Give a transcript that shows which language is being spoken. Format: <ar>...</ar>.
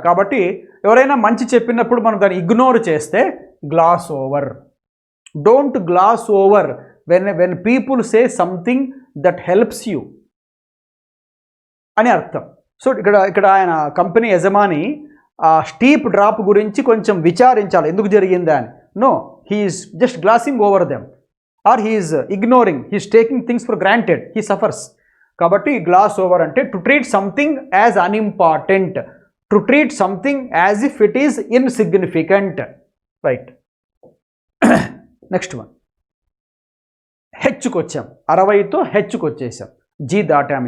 <te>కాబట్టి ఎవరైనా మంచి చెప్పినప్పుడు మనం దాన్ని ఇగ్నోర్ చేస్తే glass over.</te> <en>Don't gloss over when people say something that helps you అని అర్థం.</en> <te>సో ఇక్కడ ఆయన కంపెనీ యజమాని ఆ స్టీప్ డ్రాప్ గురించి కొంచెం విచారించాలి, ఎందుకు జరిగిందా అని.</te> <en>No, he is just glossing over them, or he is ignoring, he is taking things for granted, he suffers. కాబట్టి gloss over అంటే to treat something as unimportant, to treat something as if it is insignificant, right.</en> <te>Next one, హెచ్చుకు వచ్చాం, 60తో హెచ్చుకు వచ్చేసాం, G దాటాం.</te>